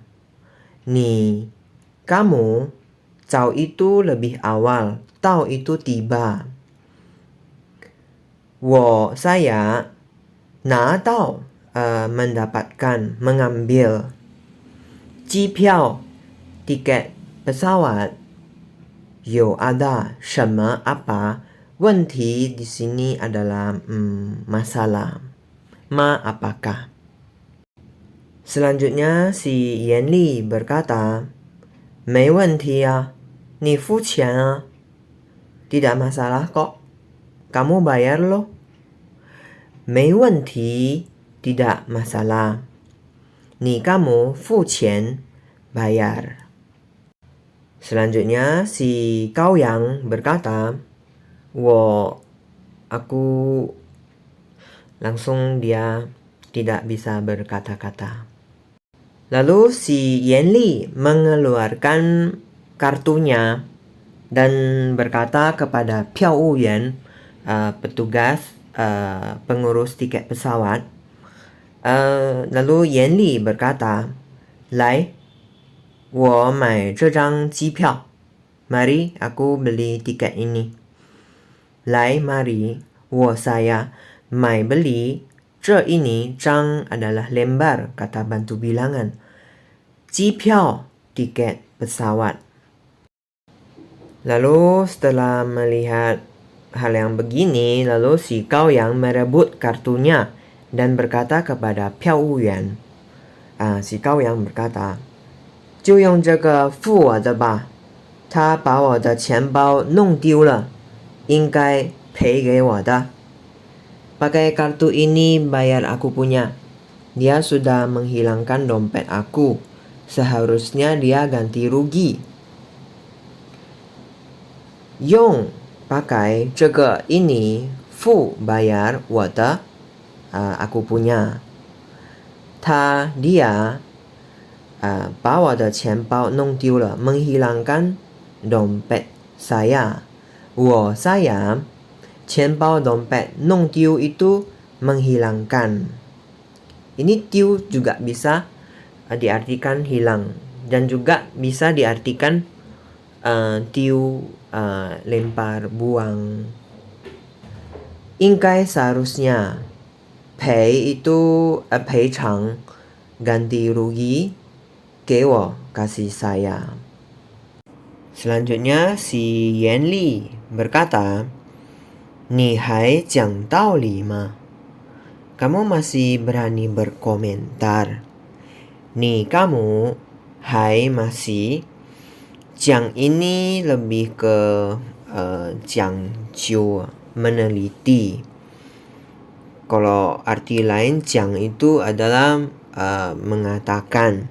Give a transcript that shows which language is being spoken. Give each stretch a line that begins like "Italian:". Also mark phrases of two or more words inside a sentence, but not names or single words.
Indonesian: Ni kamu, 早 itu lebih awal, 到 itu tiba. saya 拿到 mendapatkan, mengambil. 机票 tiket pesawat. 有 ada 什么 apa. 问题 di sini adalah masalah. Ma apakah? Selanjutnya si Yanli berkata,
Chinese: 没问题啊，你付钱啊。
Indonesian: Tidak masalah kok, kamu bayar loh.
Chinese: 没问题,
Indonesian: tidak masalah. 你 kamu 付钱 bayar. Selanjutnya si Kau Yang berkata, aku langsung dia tidak bisa berkata-kata. Lalu si Yanli mengeluarkan kartunya dan berkata kepada Piao Wuyuan, petugas pengurus tiket pesawat. Lalu Yanli berkata,
Chinese: 来，我买这张机票.
Indonesian: Mari aku beli tiket ini. 来 mari, saya beli. 这 ini 张 adalah lembar, kata bantu bilangan. 机票 tiket pesawat. Lalu setelah melihat hal yang begini, lalu si Kau Yang merebut kartunya dan berkata kepada Piao Wuyuan. Si Kau Yang berkata,
Chinese: 就用这个付我的吧，他把我的钱包弄丢了，应该赔给我的。
Indonesian: Pakai kartu ini bayar aku punya. Dia sudah menghilangkan dompet aku. Seharusnya dia ganti rugi. Yong pakai 这个 ini, fu bayar, 我的 aku punya.
Chinese: Dia 把我的钱包弄丢了,
Indonesian: menghilangkan dompet saya. saya 钱包 dompet, 弄丢 itu menghilangkan. Ini 丢 juga bisa diartikan hilang dan juga bisa diartikan 丢 lempar, buang. 应该 seharusnya. Pay itu 赔偿, ganti rugi,
Chinese: 给我
Indonesian: kasih saya. Selanjutnya si Yanli berkata,
Chinese: 你还讲道理吗?
Indonesian: Kamu masih berani berkomentar. Ni kamu, hai masih. 讲 ini lebih ke 讲究, meneliti. Kalau arti lain 讲 itu adalah mengatakan.